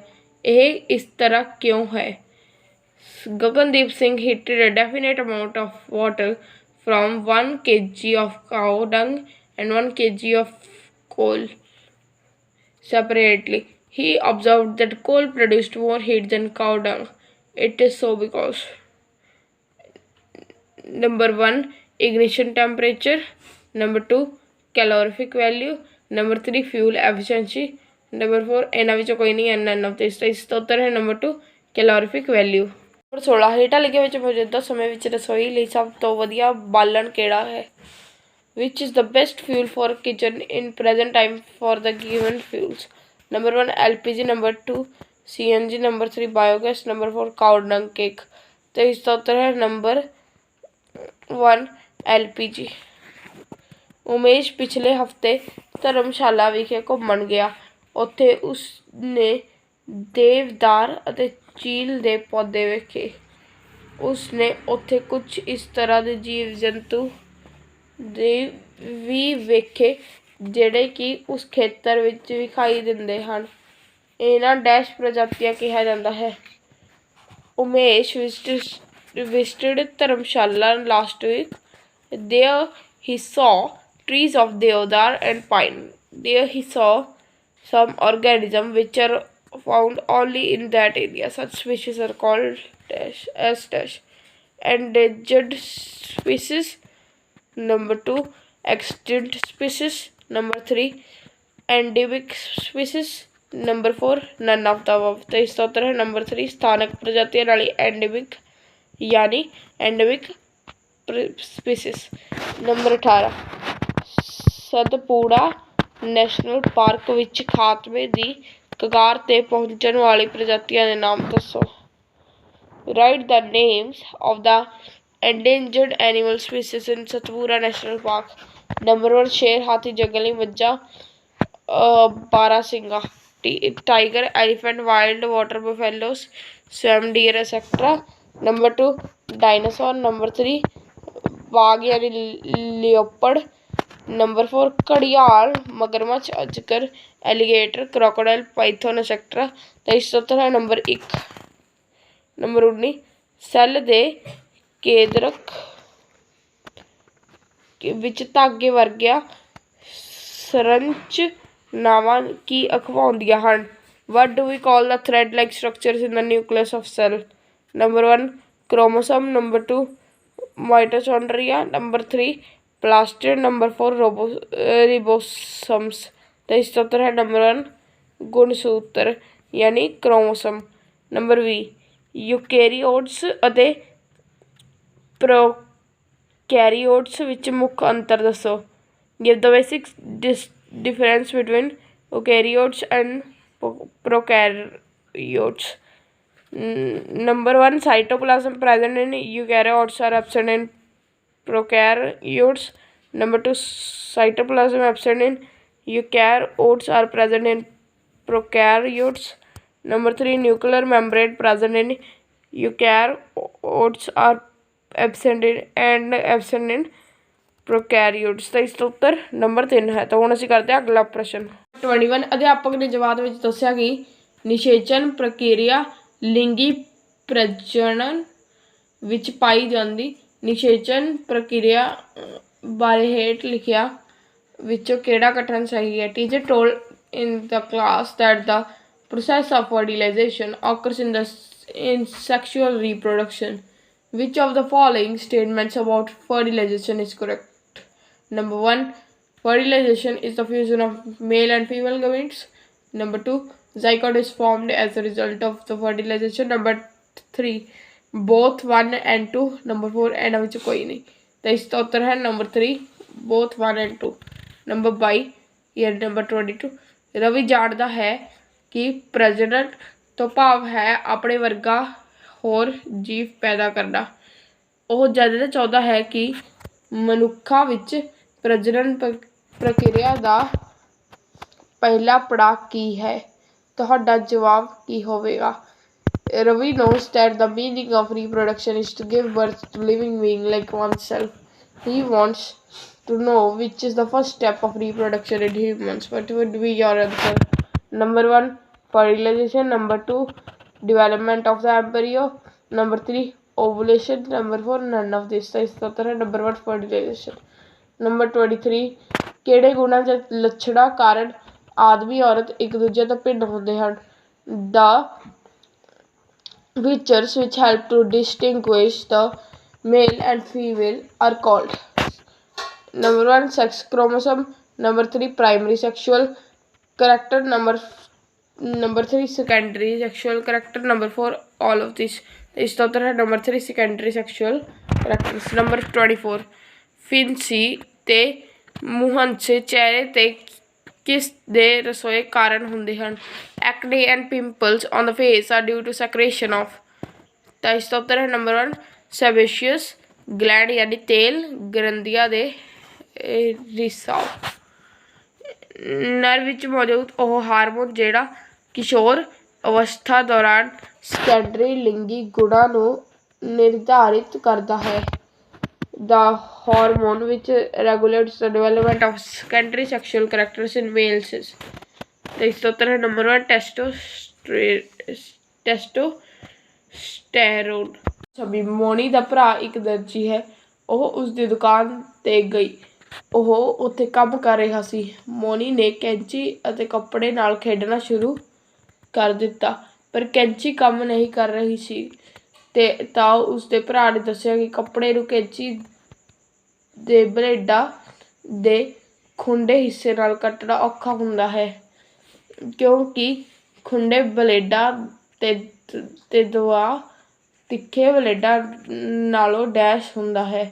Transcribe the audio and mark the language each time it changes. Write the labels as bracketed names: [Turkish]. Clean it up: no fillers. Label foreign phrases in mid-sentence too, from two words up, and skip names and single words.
[Punjabi] ਇਹ ਇਸ ਤਰ੍ਹਾਂ ਕਿਉਂ ਹੈ? [English] Gagandeep Singh heated a definite amount of water from 1 kg of cow dung and 1 kg of coal separately. He observed that coal produced more heat than cow dung. It is so because number 1, ignition temperature. Number 2, calorific value. Number 3, fuel efficiency. Number 4, [Punjabi] ਇਹਨਾਂ ਵਿੱਚੋਂ ਕੋਈ ਨਹੀਂ ਹੈ, [English] none of this। [Punjabi] ਤਾਂ ਇਸ ਦਾ ਉੱਤਰ ਹੈ ਨੰਬਰ 2, [English] calorific value। [Punjabi] ਨੰਬਰ 16, ਹੇਠਾਂ ਲਿਖੇ ਵਿੱਚ ਮੌਜੂਦਾ ਸਮੇਂ ਵਿੱਚ ਰਸੋਈ ਲਈ ਸਭ ਤੋਂ ਵਧੀਆ ਬਾਲਣ ਕਿਹੜਾ ਹੈ? [English] Which is the best fuel for kitchen in present time for the given fuels? Number 1, LPG. Number 2, CNG. Number 3, biogas. Number 4, cow dung cake। [Punjabi] ਤੇ ਇਸ ਦਾ ਉੱਤਰ ਹੈ ਨੰਬਰ 1, LPG। ਉਮੇਸ਼ ਪਿਛਲੇ ਹਫ਼ਤੇ ਧਰਮਸ਼ਾਲਾ ਵਿਖੇ ਘੁੰਮਣ ਗਿਆ। ਉੱਥੇ ਉਸਨੇ ਦੇਵਦਾਰ ਅਤੇ ਚੀਲ ਦੇ ਪੌਦੇ ਵੇਖੇ। ਉਸਨੇ ਉੱਥੇ ਕੁਝ ਇਸ ਤਰ੍ਹਾਂ ਦੇ ਜੀਵ ਜੰਤੂ ਵੀ ਵੇਖੇ ਜਿਹੜੇ ਕਿ ਉਸ ਖੇਤਰ ਵਿੱਚ ਵਿਖਾਈ ਦਿੰਦੇ ਹਨ। ਇਹਨਾਂ ਡੈਸ਼ ਪ੍ਰਜਾਤੀਆਂ ਕਿਹਾ ਜਾਂਦਾ ਹੈ। [English] ਉਮੇਸ਼ visited ਧਰਮਸ਼ਾਲਾ last week. There he saw trees of deodar and pine. There he saw some organisms which are found only in that area. Such species are called endangered species. Number 2, extinct species. Number 3, endemic species. Number 4, none of the above। [Punjabi] ਤਾਂ ਇਸ ਦਾ ਉੱਤਰ ਹੈ ਨੰਬਰ 3, ਸਥਾਨਕ ਪ੍ਰਜਾਤੀਆਂ ਨਾਲ endemic ਯਾਨੀ [English] endemic species। [Punjabi] ਨੰਬਰ 18, ਸਤਪੁੜਾ ਨੈਸ਼ਨਲ ਪਾਰਕ ਵਿੱਚ ਖਾਤਮੇ ਦੀ ਕਗਾਰ 'ਤੇ ਪਹੁੰਚਣ ਵਾਲੀ ਪ੍ਰਜਾਤੀਆਂ ਦੇ ਨਾਮ ਦੱਸੋ। [English] Write the names of the endangered animal species in Satpura National Park। [Punjabi] ਨੰਬਰ 1, ਸ਼ੇਰ, ਹਾਥੀ, ਜੰਗਲੀ ਮੱਝਾਂ बारासिंगा, [English] tiger, elephant, wild water buffaloes, swam deer, etc. Number 2, dinosaur. Number 3, [Hindi] बाघ यानी leopard. [English] Number 4, [Hindi] घड़ियाल, मगरमच्छ, अजगर, [English] alligator, crocodile, python, etcetera. [Hindi] तो इसका उत्तर है नंबर 1। नंबर 19, [Punjabi] ਸੈੱਲ ਦੇ ਕੇਂਦਰਕ ਵਿੱਚ ਧਾਗੇ ਵਰਗੀਆਂ ਸੰਰਚਨਾਵਾਂ ਕੀ ਅਖਵਾਉਂਦੀਆਂ ਹਨ? [English] What do we call the thread-like structures in the nucleus of cell? Number 1, chromosome. Number 2, mitochondria. Number 3, plastid. Number 4, ribosomes. [Hindi] तो इसका उत्तर है नंबर 1, गुणसूत्र यानी क्रोमोसोम। [Punjabi] नंबर 20, यूकैरियोट्स ਅਤੇ प्रोकैरियोट्स ਵਿੱਚ ਮੁੱਖ ਅੰਤਰ ਦੱਸੋ। [English] Give the basic difference between eukaryotes and prokaryotes. Number 1, cytoplasm present in eukaryotes are absent in prokaryotes. Number 2, cytoplasm absent in eukaryotes are present in prokaryotes. Number 3, nuclear membrane present in eukaryotes are absent in prokaryotes। [Punjabi] ਤਾਂ ਇਸ ਦਾ ਉੱਤਰ ਨੰਬਰ 3 ਹੈ। ਤਾਂ ਹੁਣ ਅਸੀਂ ਕਰਦੇ ਹਾਂ ਅਗਲਾ ਪ੍ਰਸ਼ਨ। 21, ਅਧਿਆਪਕ ਨੇ ਜਵਾਬ ਵਿੱਚ ਦੱਸਿਆ ਕਿ ਨਿਸ਼ੇਚਨ ਪ੍ਰਕਿਰਿਆ ਲਿੰਗੀ ਪ੍ਰਜਨਨ ਵਿੱਚ ਪਾਈ ਜਾਂਦੀ ਨਿਸ਼ੇਚਨ ਪ੍ਰਕਿਰਿਆ ਬਾਰੇ ਹੇਠ ਲਿਖਿਆ ਵਿੱਚੋਂ ਕਿਹੜਾ ਕਥਨ ਸਹੀ ਹੈ? [English] Teacher told in the class that the process of fertilization occurs in sexual reproduction. Which of the following statements about fertilization is correct? Number 1, fertilization is the fusion of male and female gametes. Number 2, zygote is formed as a result of the fertilization. Number 3, both 1 and 2. Number 4, [Punjabi] ਇਹਨਾਂ ਵਿੱਚ ਕੋਈ ਨਹੀਂ। ਤਾਂ ਇਸ ਦਾ ਉੱਤਰ ਹੈ ਨੰਬਰ 3, [English] both 1 and 2। [Punjabi] ਨੰਬਰ 22 ਜਾਂ ਨੰਬਰ 22, ਰਵੀ ਜਾਣਦਾ ਹੈ ਕਿ ਪ੍ਰਜਨਨ ਤੋਂ ਭਾਵ ਹੈ ਆਪਣੇ ਵਰਗਾ ਹੋਰ ਜੀਵ ਪੈਦਾ ਕਰਨਾ। ਉਹ ਜਾਣਨਾ ਚਾਹੁੰਦਾ ਹੈ ਕਿ ਮਨੁੱਖਾਂ ਵਿੱਚ ਪ੍ਰਜਨਨ ਪ੍ਰਕਿਰਿਆ ਦਾ ਪਹਿਲਾ ਪੜਾਅ ਕੀ ਹੈ? ਤੁਹਾਡਾ ਜਵਾਬ ਕੀ ਹੋਵੇਗਾ? [English] Ravi knows that the meaning of reproduction is to give birth to living being like oneself. He wants to know which is the first step of reproduction in humans. What would be your answer? Number 1, fertilization. Number 2, development of the embryo. Number 3, ovulation. Number 4, none of this। [Punjabi] ਤਾਂ ਇਸ ਦਾ ਉੱਤਰ ਹੈ ਨੰਬਰ 1, fertilization। ਨੰਬਰ 23, ਕਿਹੜੇ ਗੁਣਾਂ ਜਾਂ ਲੱਛਣਾਂ ਕਾਰਨ ਆਦਮੀ ਔਰਤ ਇੱਕ ਦੂਜੇ ਤੋਂ ਭਿੰਨ ਹੁੰਦੇ ਹਨ? [English] The features which help to distinguish the male and female are called? Number 1, sex chromosome. Number 3, primary sexual character. Number 3, secondary sexual character. Number 4, all of this। [Punjabi] ਇਸ ਦਾ ਉੱਤਰ ਹੈ ਨੰਬਰ 3, [English] secondary sexual characters। [Punjabi] ਨੰਬਰ 24, ਫਿੰਸੀ ਤੇ ਮੁਹੰਸੇ ਚਿਹਰੇ ਤੇ ਕਿਸ ਦੇ ਰਸੋਏ ਕਾਰਨ ਹੁੰਦੇ ਹਨ? [English] Acne and pimples on the face are due to secretion of। [Punjabi] ਤਾਂ ਇਸ ਦਾ ਉੱਤਰ ਹੈ ਨੰਬਰ 1, [English] sebaceous gland [Punjabi] यानी ਤੇਲ ਗ੍ਰੰਥੀਆਂ ਦੇ ਰਿਸਾਵ। ਨਰ ਵਿੱਚ ਮੌਜੂਦ ਉਹ ਹਾਰਮੋਨ ਜਿਹੜਾ ਕਿਸ਼ੋਰ ਅਵਸਥਾ ਦੌਰਾਨ ਸੈਕੰਡਰੀ ਲਿੰਗੀ ਗੁਣਾਂ ਨੂੰ ਨਿਰਧਾਰਿਤ ਕਰਦਾ ਹੈ। [English] The hormone which regulates the development of secondary sexual characters in males is। [Hindi] तो इसका उत्तर है नंबर 1, टेस्टोस्टेरोन। [Punjabi] छवि ਮੋਨੀ ਦਾ ਭਰਾ ਇੱਕ ਦਰਜੀ ਹੈ। ਉਹ ਉਸ ਦੀ ਦੁਕਾਨ 'ਤੇ ਗਈ। ਉਹ ਉੱਥੇ ਕੰਮ ਕਰ ਰਿਹਾ ਸੀ। ਮੋਨੀ ਨੇ ਕੈਂਚੀ ਅਤੇ ਕੱਪੜੇ ਨਾਲ ਖੇਡਣਾ ਸ਼ੁਰੂ ਕਰ ਦਿੱਤਾ, ਪਰ ਕੈਂਚੀ ਕੰਮ ਨਹੀਂ ਕਰ ਰਹੀ ਸੀ। ਤਾਂ ਉਸਦੇ ਭਰਾ ਨੇ ਦੱਸਿਆ ਕਿ ਕੱਪੜੇ ਨੂੰ ਕੈਂਚੀ ਦੇ ਬਲੇਡਾਂ ਦੇ ਖੁੰਡੇ ਹਿੱਸੇ ਨਾਲ ਕੱਟਣਾ ਔਖਾ ਹੁੰਦਾ ਹੈ, ਕਿਉਂਕਿ ਖੁੰਡੇ ਬਲੇਡਾਂ ਤੇ ਦਵਾ ਤਿੱਖੇ ਬਲੇਡਾਂ ਨਾਲੋਂ ਡੈਸ਼ ਹੁੰਦਾ ਹੈ।